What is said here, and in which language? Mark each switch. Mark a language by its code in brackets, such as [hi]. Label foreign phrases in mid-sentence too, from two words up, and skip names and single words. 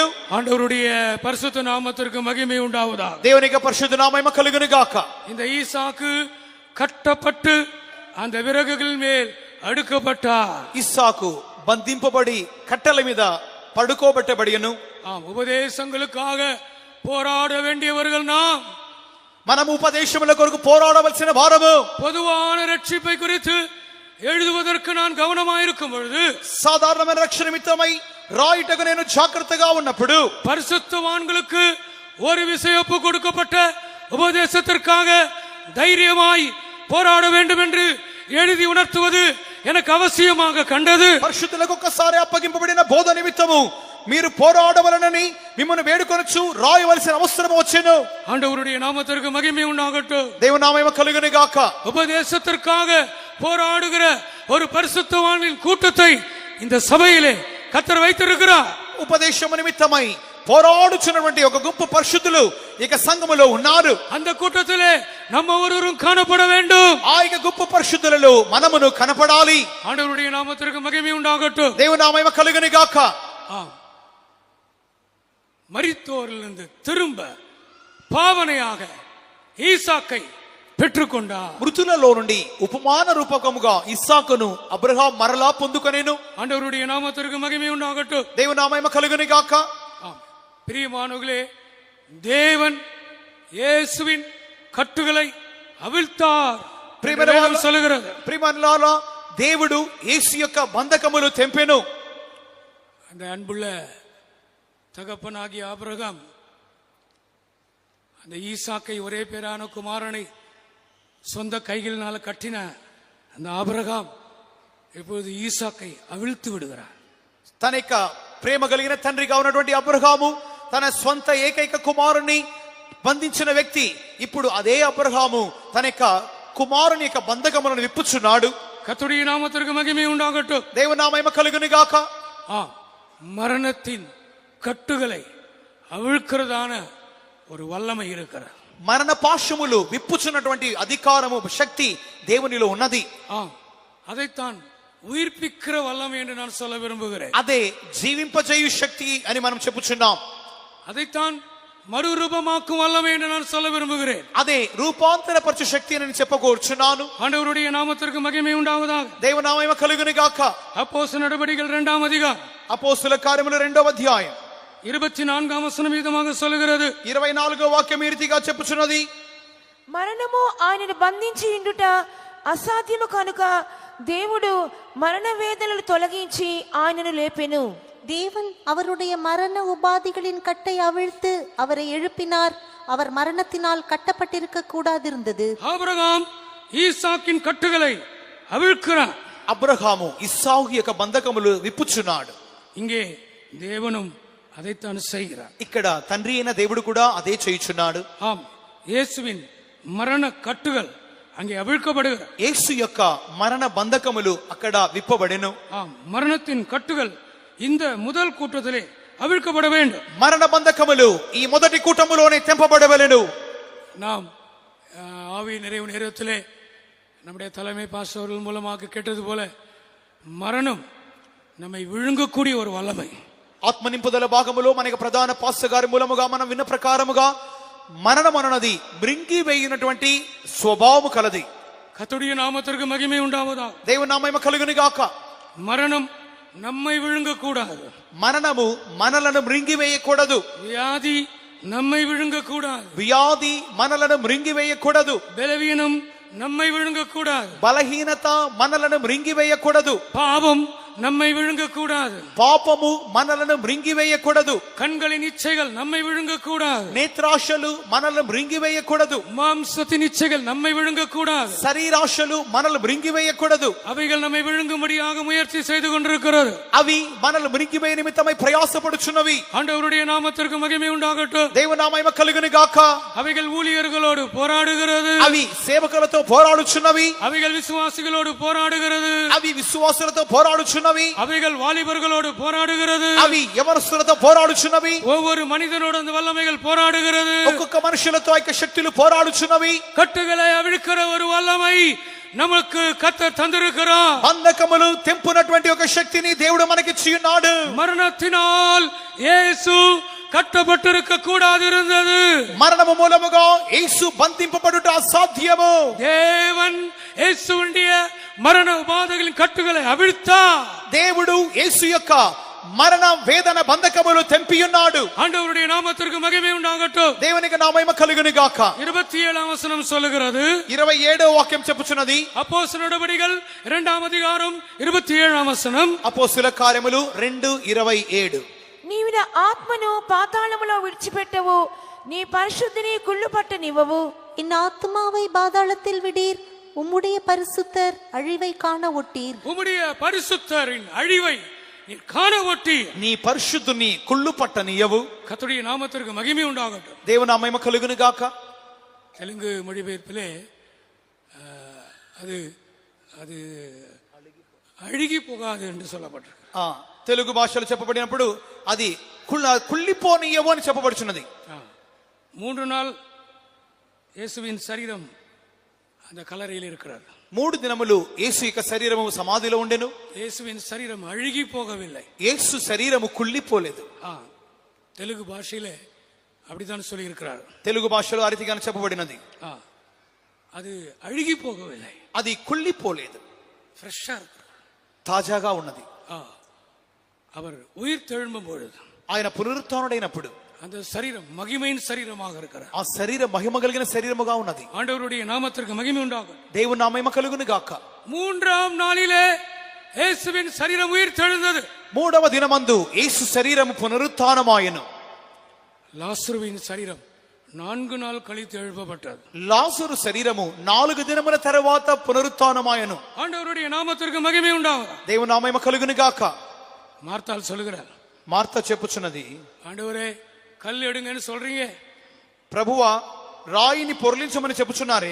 [ta] ஆண்டவருடைய பரிசுத்த நாமத்திற்கு மகிமை உண்டாவதாக. [te] దేవుని యొక్క పరిశుద్ధ నామము కలుగును గాక. [ta] இந்த ஈசாக்கு கட்டப்பட்டு அந்த விறகுகள் மேல் அடுக்கப்பட்டார். [te] ఇస్సాకు బంధింపబడి కట్టెల మీద పడుకోబెట్టబడియను. [ta] ஆம், உபதேசங்களுக்காக போராட வேண்டியவர்கள் நாம். [te] మనము ఉపదేశముల కొరకు పోరాడవలసిన వారము. [ta] பொதுவான ரட்சிப்பை குறித்து எழுதுவதற்கு நான் கவனமாயிருக்கும் பொழுது, [te] సాధారణమైన రక్షణ నిమిత్తమై రాయుటకు నేను జాగ్రత్తగా ఉన్నప్పుడు, [ta] பரிசுத்தவான்களுக்கு ஒரு விசையொப்பு கொடுக்கப்பட்ட உபதேசத்திற்காக தைரியமாய் போராட வேண்டும் என்று எழுதி உணர்த்துவது எனக்கு அவசியமாக கண்டது. [te] పరిశుద్ధులకు ఒక్కసారి అప్పగింపబడిన బోధ నిమిత్తము మీరు పోరాడవలనని మిమ్మల్ని వేడుకొనొచ్చు రాయవలసిన అవసరం వచ్చెను. [ta] ஆண்டவருடைய நாமத்திற்கு மகிமை உண்டாகட்டும். [te] దేవుని నామము కలుగును గాక. [ta] உபதேசத்திற்காக போராடுகிற ஒரு பரிசுத்தவான்களின் கூட்டத்தை இந்த சபையிலே கர்த்தர் வைத்திருக்கிறார். [te] ఉపదేశము నిమిత్తమై పోరాడుచున్నటువంటి ఒక గుంపు పరిశుద్ధులు ఇక సంఘములో ఉన్నారు. [ta] அந்த கூட்டத்திலே நம்ம ஒருவரும் காணப்பட வேண்டும். [te] ఆ యొక్క గుంపు పరిశుద్ధులలో మనమును కనపడాలి. [ta] ஆண்டவருடைய நாமத்திற்கு மகிமை உண்டாகட்டும். [te] దేవుని నామము కలుగును గాక. [ta] ஆம், மரித்தோரிலிருந்து திரும்ப பாவனையாக ஈசாக்கை பெற்றுக்கொண்டார். [te] మృతులలో నుండి ఉపమాన రూపకముగా ఇస్సాకును అబ్రహాం మరలా పొందుకొనెను. [ta] ஆண்டவருடைய நாமத்திற்கு மகிமை உண்டாகட்டும். [te] దేవుని నామము కలుగును గాక. [ta] ஆம், பிரியமானவர்களே, தேவன் இயேசுவின் கட்டுகளை அவிழ்த்தார் என்று வேதம் சொல்லுகிறது. [te] ప్రియమనులారా, దేవుడు యేసు యొక్క బంధకములు తెంపెను. [ta] அந்த அன்புள்ள தகப்பனாகிய ஆபிரகாம் அந்த ஈசாக்கை ஒரே பேரான குமாரனை சொந்த கைகளினால கட்டின அந்த ஆபிரகாம் இப்பொழுது ஈசாக்கை அவிழ்த்து விடுகிறார். [te] తన యొక్క ప్రేమ కలిగిన తండ్రిగా ఉన్నటువంటి అబ్రహాము తన స్వంత ఏకైక కుమారుని బంధించిన వ్యక్తి ఇప్పుడు అదే అబ్రహాము తన యొక్క కుమారుని యొక్క బంధకములను విప్పుచున్నాడు. [ta] கர்த்தருடைய நாமத்திற்கு மகிமை உண்டாகட்டும். [te] దేవుని నామము కలుగును గాక. [ta] மரணத்தின் கட்டுகளை அவிழ்க்கிறதான ஒரு வல்லமை இருக்கிறது. [te] మరణ పాశములు విప్పుచున్నటువంటి అధికారము శక్తి దేవునిలో ఉన్నది. [ta] அதைத்தான் உயிர்ப்பிக்கிற வல்லமை என்று நான் சொல்ல விரும்புகிறேன். [te] అదే జీవింపజేయు శక్తి అని మనం చెప్పుచున్నాం. [ta] அதைத்தான் மறுரூபமாக்கும் வல்லமை என்று நான் சொல்ல விரும்புகிறேன். [te] అదే రూపాంతరపరచు శక్తి అని చెప్పకోరుచున్నాను. [ta] ஆண்டவருடைய நாமத்திற்கு மகிமை உண்டாவதாக. [te] దేవుని నామము కలుగును గాక. [ta] அப்போஸ்தலர் நடபடிகள் 2ஆம் அதிகாரம் [te] అపోస్తల కార్యములు 2వ అధ్యాయం [ta] 24ஆம் வசனம் விதமாக சொல்கிறது. [te] 24వ వాక్యం ఈ రీతిగా చెప్పుచున్నది. మరణము ఆయనను బంధించి ఉండుట అసాధ్యము కనుక దేవుడు మరణ వేదనలు తొలగించి ఆయనను లేపెను. [ta] தேவன் அவருடைய மரண உபாதிகளின் கட்டை அவிழ்த்து அவரை எழுப்பினார். அவர் மரணத்தினால் கட்டப்பட்டிருக்க கூடாதிருந்தது. ஆபிரகாம் ஈசாக்கின் கட்டுகளை அவிழ்க்கிறார். [te] అబ్రహాము ఇస్సాకు యొక్క బంధకములు విప్పుచున్నాడు. [ta] இங்கே தேவனும் அதைத்தான் செய்கிறார். [te] ఇక్కడ తండ్రి అయిన దేవుడు కూడా అదే చేయుచున్నాడు. [ta] ஆம், இயேசுவின் மரண கட்டுகள் அங்கே அவிழ்க்கப்படுகிறது. [te] యేసు యొక్క మరణ బంధకములు అక్కడ విప్పబడెను. [ta] ஆம், மரணத்தின் கட்டுகள் இந்த முதல் கூட்டத்திலே அவிழ்க்கப்பட வேண்டும். [te] మరణ బంధకములు ఈ మొదటి కూటములోనే తెంపబడవలెను. [ta] நாம் ஆவி நிறைவு நேரத்திலே நம்முடைய தலைமை பாஸ்டர்கள் மூலமாக கேட்டது போல மரணம் நம்மை விழுங்கக்கூடிய ஒரு வல்லமை. [te] ఆత్మ నింపుదల భాగములో మన యొక్క ప్రధాన పాస్టర్ గారి మూలముగా మనం విన్న ప్రకారముగా మరణం అన్నది మృంగి వేయినటువంటి స్వభావము కలది. [ta] கர்த்தருடைய நாமத்திற்கு மகிமை உண்டாவதாக. [te] దేవుని నామము కలుగును గాక. [ta] மரணம் நம்மை விழுங்க கூடாது. [te] మరణము మనలను మృంగి వేయకూడదు. [ta] வியாதி நம்மை விழுங்க கூடாது. [te] వ్యాధి మనలను మృంగి వేయకూడదు. [ta] பலவீனம் நம்மை விழுங்க கூடாது. [te] బలహీనత మనలను మృంగి వేయకూడదు. [ta] பாவம் நம்மை விழுங்க கூடாது. [te] పాపము మనలను మృంగి వేయకూడదు. [ta] கண்களின் இச்சைகள் நம்மை விழுங்க கூடாது. [te] నేత్రాశలు మనలను మృంగి వేయకూడదు. [ta] மாம்சத்தின் இச்சைகள் நம்மை விழுங்க கூடாது. [te] శరీరాశలు మనల్ని మృంగి వేయకూడదు. [ta] அவைகள் நம்மை விழுங்கும்படியாக முயற்சி செய்து கொண்டிருக்கிறது. [te] అవి మనల్ని మృంగి వేయ నిమిత్తమై ప్రయాసపడుచున్నవి. [ta] ஆண்டவருடைய நாமத்திற்கு மகிமை உண்டாகட்டும். [te] దేవుని నామము కలుగును గాక. [ta] அவைகள் ஊழியர்களோடு போராடுகிறது. [te] అవి సేవకులతో పోరాడుచున్నవి. [ta] அவைகள் விசுவாசிகளோடு போராடுகிறது. [te] అవి విశ్వాసులతో పోరాడుచున్నవి. [ta] அவைகள் வாலிபர்களோடு போராடுகிறது. [te] అవి యవనస్తులతో పోరాడుచున్నవి. [ta] ஒவ்வொரு மனிதனோடு அந்த வல்லமைகள் போராடுகிறது. [te] ఒక్కొక్క మనుషులతో ఐక్య శక్తులు పోరాడుచున్నవి. [ta] கட்டுகளை அவிழ்க்கிற ஒரு வல்லமை நமக்கு கர்த்தர் தந்திருக்கிறார். [te] బంధకములు తెంపునటువంటి ఒక శక్తిని దేవుడు మనకిచ్చి ఉన్నాడు. [ta] மரணத்தினால் இயேசு கட்டப்பட்டிருக்க கூடாது இருந்தது. [te] మరణము మూలముగా యేసు బంధింపబడుట అసాధ్యము. [ta] தேவன் இயேசுவுடைய மரண உபாதைகளின் கட்டுகளை அவிழ்த்தார். [te] దేవుడు యేసు యొక్క మరణ వేదన బంధకములు తెంపి ఉన్నాడు. [ta] ஆண்டவருடைய நாமத்திற்கு மகிமை உண்டாகட்டும். [te] దేవునికి నామము కలుగును గాక. [ta] 27ஆம் வசனம் சொல்லுகிறது. [te] 27వ వాక్యం చెప్పుచున్నది. [ta] அப்போஸ்தலர் நடபடிகள் 2ஆம் அதிகாரம் 27ஆம் வசனம். [te] అపోస్తల కార్యములు 2:27. నీవు నా ఆత్మను పాతాళములో విడిచిపెట్టవు, నీ పరిశుద్ధిని కుళ్ళుపట్టనివ్వవు. [ta] என் ஆத்மாவை பாதாளத்தில் விடீர், உம்முடைய பரிசுத்தர் அழிவை காண ஒட்டீர். உம்முடைய பரிசுத்தரின் அழிவை நீர் காண ஒட்டீர். [te] నీ పరిశుద్ధుని కుళ్ళు పట్టనియవు. [ta] கர்த்தருடைய நாமத்திற்கு மகிமை உண்டாகட்டும். [te] దేవుని నామము కలుగును గాక. [ta] தெலுங்கு மொழிபெயர்ப்பிலே அது அது அழுகி போகாது என்று சொல்லப்பட்டிருக்கு. [te] తెలుగు భాషలో చెప్పబడినప్పుడు అది కుళ్ళిపోనియవు అని చెప్పబడుచున్నది. [ta] 3 நாள் இயேசுவின் சரீரம் அந்த கல்லறையில் இருக்கிறார். [te] 3 దినములు యేసు యొక్క శరీరము సమాధిలో ఉండెను. [ta] இயேசுவின் சரீரம் அழுகி போகவில்லை. [te] యేసు శరీరము కుళ్ళిపోలేదు. [ta] தெலுங்கு பாஷையிலே அப்படித்தான் சொல்லி இருக்கிறார். [te] తెలుగు భాషలో ఆ రీతిగానే చెప్పబడినది. [ta] அது அழுகி போகவில்லை. [te] అది కుళ్ళిపోలేదు. [ta] ఫ్రెష్ஷா இருக்கு, [te] తాజాగా ఉన్నది. [ta] அவர் உயிர் தெழும்பும் பொழுது, [te] ఆయన పునరుత్థానుడైనప్పుడు [ta] அந்த சரீரம் மகிமையின் சரீரமாக இருக்கிறார். [te] ఆ శరీరం మహిమ కలిగిన శరీరముగా ఉన్నది. [ta] ஆண்டவருடைய நாமத்திற்கு மகிமை உண்டாகும். [te] దేవుని నామము కలుగును గాక. [ta] 3ஆம் நாளிலே இயேசுவின் சரீரம் உயிர் தெழுந்தது. [te] 3వ దినమందు యేసు శరీరము పునరుత్థానమాయెను. [ta] லாசருவின் சரீரம் 4 நாள் கழித்து எழுப்பப்பட்டது. [te] లాజరు శరీరము 4 దినముల తర్వాత పునరుత్థానమాయను. [ta] ஆண்டவருடைய நாமத்திற்கு மகிமை உண்டாவதாக. [te] దేవుని నామము కలుగును గాక. [ta] மார்த்தாள் சொல்லுகிறார், [te] మార్త చెప్పుచున్నది, [ta] ஆண்டவரே கல் எடுங்கன்னு சொல்றீங்க, [te] ప్రభువా రాయిని పొరలించమని చెప్పుచున్నారే,